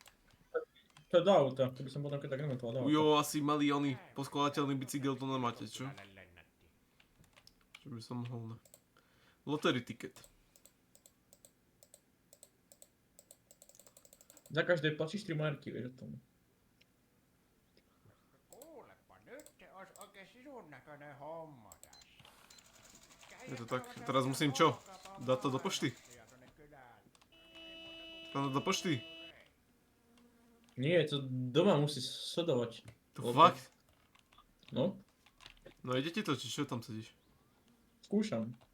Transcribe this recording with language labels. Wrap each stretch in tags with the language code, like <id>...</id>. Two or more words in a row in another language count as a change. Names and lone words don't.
<sk>To je do auta, to by som potom keď tak nemontoval do auta. Ujo, asi malý oný poskladateľný bicykel to nemáte, čo? Čo by som mohol, ne?</sk> <en>Lottery ticket.</en> <sk>Za každé platíš 3 marky, vieš o tom.</sk> <fi>Kuulepa, nyt se olisi oikein sisun näköinen homma tässä.</fi> <sk>Je to tak, teraz musím čo? Dať to do pošty? Dať to do pošty? Nie, to doma musíš sledovať. To fakt? No, No ide ti to, či čo tam sedíš? skúšam.</sk>